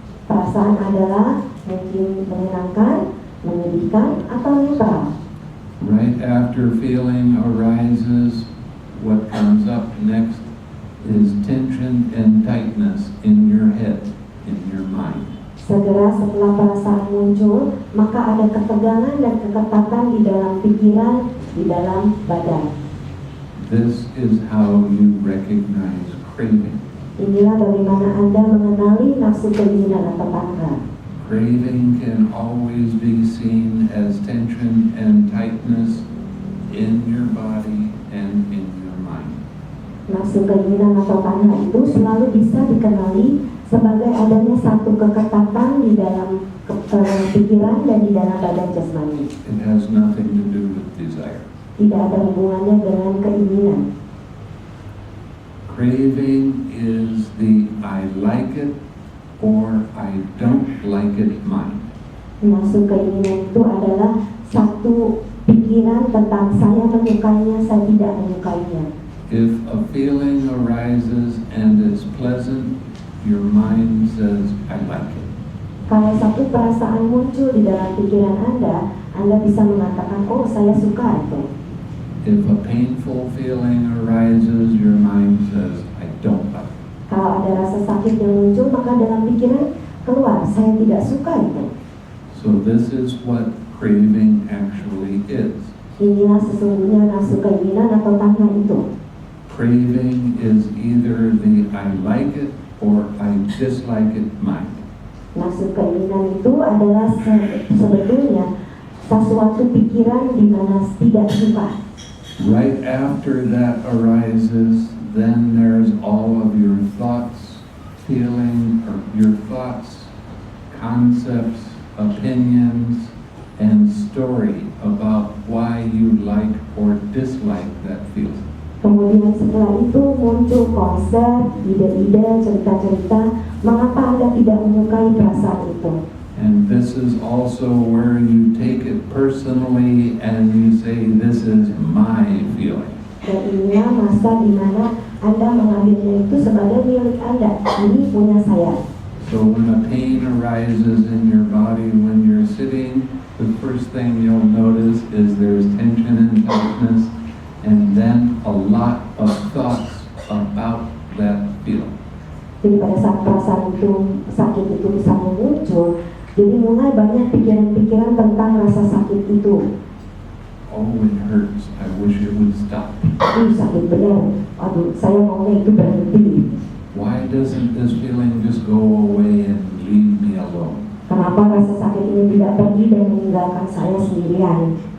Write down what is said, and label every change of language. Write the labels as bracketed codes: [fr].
[id] Perasaan adalah mungkin menyenangkan, menyedihkan, atau netral. [en] Right after feeling arises, what comes up next is tension and tightness in your head, in your mind. [id] Segera setelah perasaan muncul, maka ada ketegangan dan keketatan di dalam pikiran, di dalam badan. [en] This is how you recognize craving. [id] Inilah bagaimana Anda mengenali nafsu keinginan atau tanha. [en] Craving can always be seen as tension and tightness in your body and in your mind. [id] Nafsu keinginan atau tanha itu selalu bisa dikenali sebagai adanya satu keketatan di dalam pikiran dan di dalam badan jasmani. [en] It has nothing to do with desire. [id] Tidak ada hubungannya dengan keinginan. [en] Craving is the I like it or I don't like it mind. [id] Nafsu keinginan itu adalah satu pikiran tentang saya menyukainya, saya tidak menyukainya. [en] If a feeling arises and it's pleasant, your mind says, I like it. [id] Kalau satu perasaan muncul di dalam pikiran Anda bisa mengatakan, oh saya suka itu. [en] If a painful feeling arises, your mind says, I don't like it. [id] Kalau ada rasa sakit yang muncul, maka dalam pikiran keluar, saya tidak suka itu. [en] So this is what craving actually is. [id] Inilah sesungguhnya nafsu keinginan atau tanha itu. [en] Craving is either the I like it or I dislike it mind. [id] Nafsu keinginan itu adalah sebetulnya sesuatu pikiran di mana tidak suka. [en] Right after that arises, then there's all of your thoughts, feeling, or your thoughts, concepts, opinions, and story about why you like or dislike that feeling. [id] Kemudian setelah itu muncul konsep, ide-ide, cerita-cerita mengapa Anda tidak menyukai perasaan itu. [en] And this is also where you take it personally and you say, this is my feeling. [id] Dan inilah masa di mana Anda mengambilnya itu sebagai milik Anda. Ini punya saya. [en] So when a pain arises in your body when you're sitting, the first thing you'll notice is there's tension and tightness, and then a lot of thoughts about that feeling. [id] Jadi pada saat perasaan itu, sakit itu bisa muncul, jadi mulai banyak pikiran-pikiran tentang rasa sakit itu. [en] Oh, it hurts. I wish it would stop. [id] sakit benar, aduh saya maunya itu berhenti. [en] Why doesn't this feeling just go away and leave me alone? [id] Kenapa rasa sakit ini tidak pergi dan meninggalkan saya sendirian?